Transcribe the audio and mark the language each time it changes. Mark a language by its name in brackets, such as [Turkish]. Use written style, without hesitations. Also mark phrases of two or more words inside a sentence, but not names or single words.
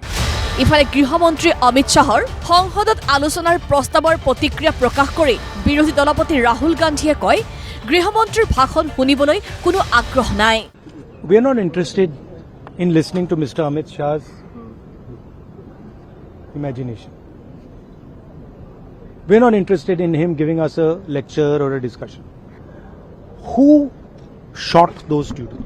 [Assamese] ইফালে গৃহমন্ত্ৰী অমিত শ্বাহৰ সংসদত আলোচনাৰ প্ৰস্তাৱৰ প্ৰতিক্ৰিয়া প্ৰকাশ কৰি বিৰোধী দলপতি ৰাহুল গান্ধীয়ে কয় গৃহমন্ত্ৰীৰ ভাষণ শুনিবলৈ কোনো আগ্ৰহ নাই [English] We are not interested in listening to Mr. Amit Shah's imagination. We are not interested in him giving us a lecture or a discussion. Who shot those students?